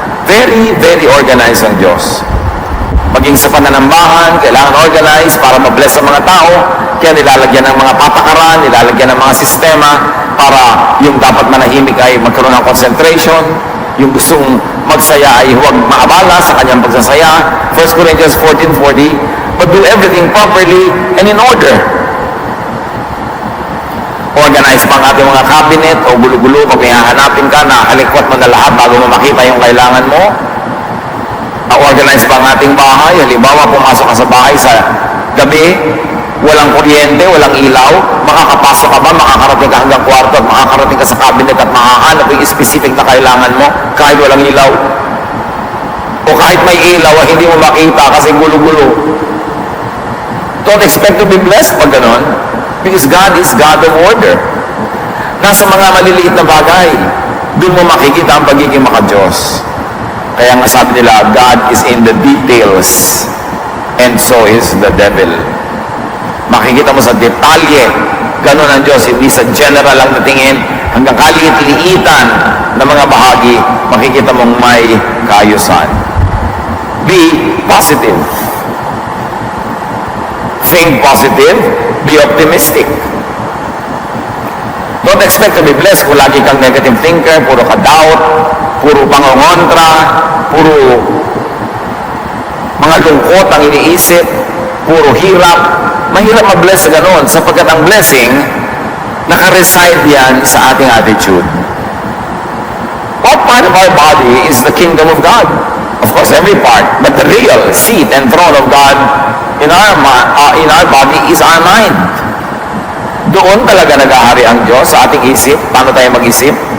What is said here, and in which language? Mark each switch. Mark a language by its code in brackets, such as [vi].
[en] Very, very organized [tl] ang Diyos. Maging sa pananambahan, kailangan organize para mabless ang mga tao. Kaya nilalagyan ng mga patakaran, nilalagyan ng mga sistema para yung dapat manahimik ay magkaroon ng concentration. Yung gustong magsaya ay huwag maabala sa kanyang pagsasaya. [en] 1 Corinthians 14:40, but do everything properly and in order. [tl] Organize pa ang ating mga cabinet o gulo-gulo pag may hahanapin ka, nakalikwat mo na lahat bago mo makita yung kailangan mo. Organize pa ang ating bahay. Halimbawa, pumasok ka sa bahay sa gabi, walang kuryente, walang ilaw, makakapasok ka ba, makakarating ka hanggang kwarto at makakarating ka sa cabinet at makahanap yung specific na kailangan mo kahit walang ilaw. O kahit may ilaw, hindi mo makita kasi gulo-gulo. [en] Don't expect to be blessed [tl] pag ganon. [en] Because God is God of order. [tl] Nasa mga maliliit na bagay, doon mo makikita ang pagiging maka-Diyos. Kaya nga sabi nila, [en] God is in the details, and so is the devil. [tl] Makikita mo sa detalye, ganon ang Diyos, hindi sa general lang na tingin, hanggang kaliit-liitan na mga bahagi, makikita mong may kaayusan. [en] Be positive. Think positive, be optimistic. Don't expect to be blessed [tl] kung lagi kang [en] negative thinker, [tl] puro ka doubt, puro pangongontra, puro mga lungkot ang iniisip, puro hirap. Mahirap ma-bless sa ganon, sapagkat ang blessing, naka-reside yan sa ating attitude. [en] What part of our body is the kingdom of God? Of course, every part, but the real seat and throne of God in our body is our mind. [tl] Doon talaga nag-ahari ang Diyos sa ating isip, paano tayo mag-isip.